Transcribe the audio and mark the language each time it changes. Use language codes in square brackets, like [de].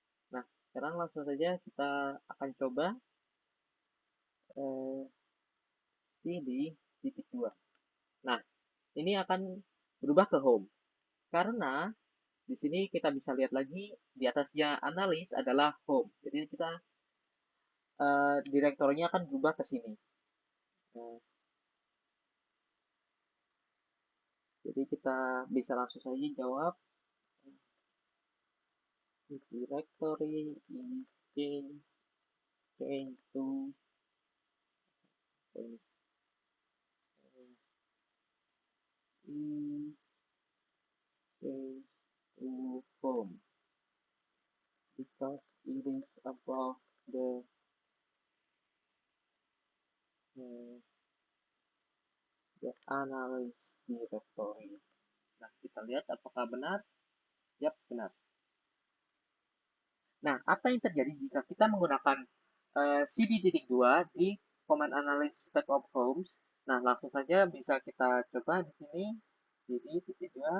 [id] Nah, sekarang langsung saja kita akan coba cd titik 2. Nah, ini akan berubah ke home. Karena di sini kita bisa lihat lagi di atasnya analis adalah home. Jadi kita direktorinya akan berubah ke sini. Nah, jadi kita bisa langsung saja jawab [en] directory is change to is change to home because it is above the analysis directory. [id] Nah, kita lihat apakah benar. Yap, benar. Nah, apa yang terjadi jika kita menggunakan cd.2 di command analysis spec of homes? Nah, langsung saja bisa kita coba di sini cd.2.